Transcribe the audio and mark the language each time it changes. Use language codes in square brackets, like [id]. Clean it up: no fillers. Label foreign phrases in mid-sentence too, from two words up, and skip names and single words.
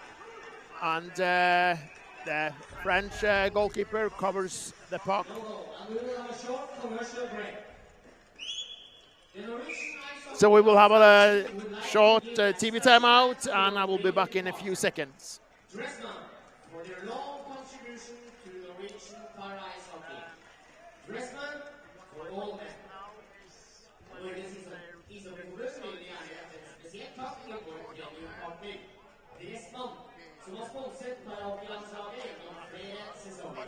[en] And the French goalkeeper covers the puck. So we will have a short TV timeout, and I will be back in a few seconds. For their long contribution to Norwegian para-ice hockey. Dressman for all men. [no] Norges ishockeyforbund vil gjerne rette et spesielt takk til vår premiumpartner Dressmann, som har sponset parahockeylandslaget gjennom flere sesonger.